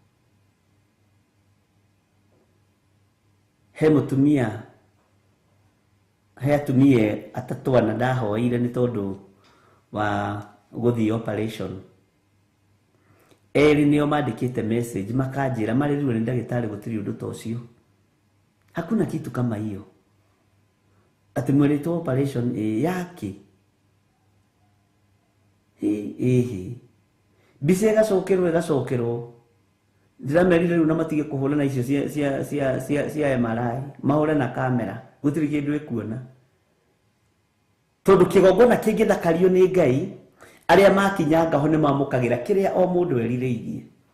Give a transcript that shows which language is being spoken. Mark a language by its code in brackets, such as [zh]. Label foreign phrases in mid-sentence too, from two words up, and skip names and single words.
[ki] He mutumia he atumie atatu ana ndahoire ni tondu wa guthii operation. Eri nio mandikite message makanjira maririrwo ni ndagitari gutiri undu ta ucio. [sw] Hakuna kitu kama hiyo. [ki] Ati mwereto operation yake. Bise gacokerwo. Ndiramerire riu na matige kuhura na icio cia MRI. Mahore na kamera. Gutiri kindu ekuona. tondu kigongona kingi thakario ni Ngai aria makinyanga ho ni mamukagira kiria o mundu erireirie.